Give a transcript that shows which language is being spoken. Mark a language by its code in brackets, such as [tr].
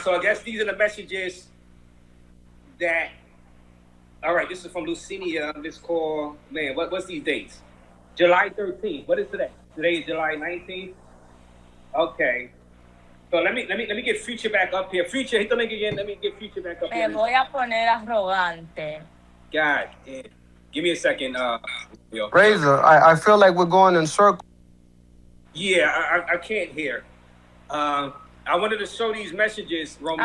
[en] So I guess these are the messages that. All right. This is from Lucinia. This call. Man, what's these dates? July 13th. What is today? Today is July 19th. Okay. So let me get Future back up here. Future, hit the link again. Let me get Future back up here. [es] Me voy a poner arrogante. [en] God damn. Give me a second, Razor, I feel like we're going in circles. Yeah, I can't hear. I wanted to show these messages, Romeo.